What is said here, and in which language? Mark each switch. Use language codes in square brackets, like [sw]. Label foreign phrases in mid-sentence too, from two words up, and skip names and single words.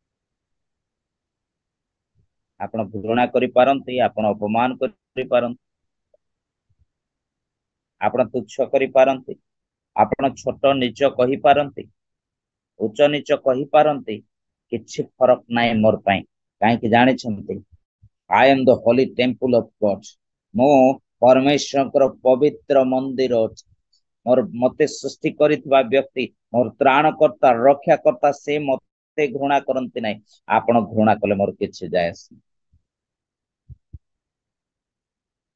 [or] ଆପଣ ଘୃଣା କରିପାରନ୍ତି, ଆପଣ ଅପମାନ କରିପାରନ୍ତି, ଆପଣ ତୁଚ୍ଛ କରିପାରନ୍ତି, ଆପଣ ଛୋଟ ନିଚ କହିପାରନ୍ତି, ଉଚ୍ଚ ନିଚ କହିପାରନ୍ତି, କିଛି ଫରକ ନାହିଁ ମୋର ପାଇଁ। କାହିଁକି ଜାଣିଛନ୍ତି? [en] I am the holy temple of God. [or] ମୁଁ ପରମେଶ୍ୱରଙ୍କର ପବିତ୍ର ମନ୍ଦିର ଅଛି। ମତେ ସୃଷ୍ଟି କରିଥିବା ବ୍ୟକ୍ତି, ମୋର ତ୍ରାଣକର୍ତ୍ତା, ରକ୍ଷାକର୍ତ୍ତା, ସେ ମତେ ଘୃଣା କରନ୍ତି ନାହିଁ। ଆପଣ ଘୃଣା କଲେ ମୋର କିଛି ଯାଏ ଆସେ।